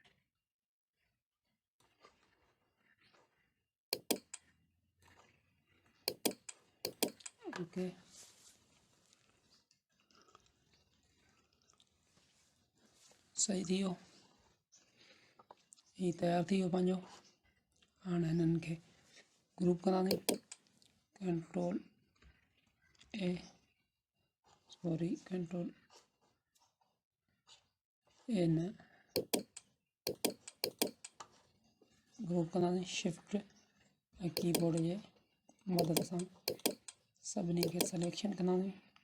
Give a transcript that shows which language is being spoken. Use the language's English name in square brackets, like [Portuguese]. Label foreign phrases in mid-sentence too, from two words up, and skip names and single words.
[Sindhi] ओके सही थी वियो ये तैयार थी वियो पंहिंजो हाणे हिननि खे ग्रुप करानी [English] control A sorry control [Sindhi] A न ग्रुप करानी शिफ्ट ऐं कीबोर्ड जे मदद सां सभिनी खे सिलेक्शन करानी